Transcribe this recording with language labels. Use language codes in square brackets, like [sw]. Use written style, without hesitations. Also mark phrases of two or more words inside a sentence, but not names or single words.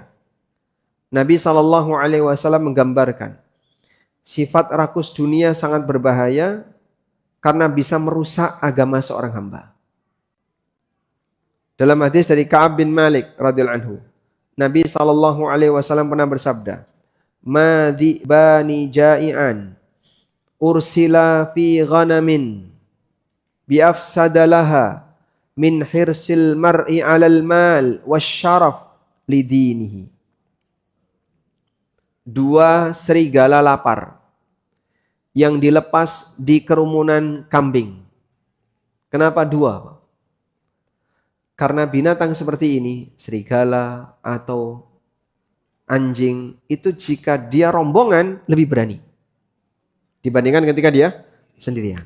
[id] Nabi SAW menggambarkan sifat rakus dunia sangat berbahaya karena bisa merusak agama seorang hamba. Dalam hadis dari Ka'ab bin Malik [ar] رضي الله عنه, [id] Nabi SAW pernah bersabda, [ar] "ما ذئبان جائعان أرسلا في غنم بأفسد لها من حرص المرء على المال والشرف لدينه." [id] Dua serigala lapar yang dilepas di kerumunan kambing. Kenapa dua? Karena binatang seperti ini, serigala atau anjing, itu jika dia rombongan lebih berani dibandingkan ketika dia sendirian.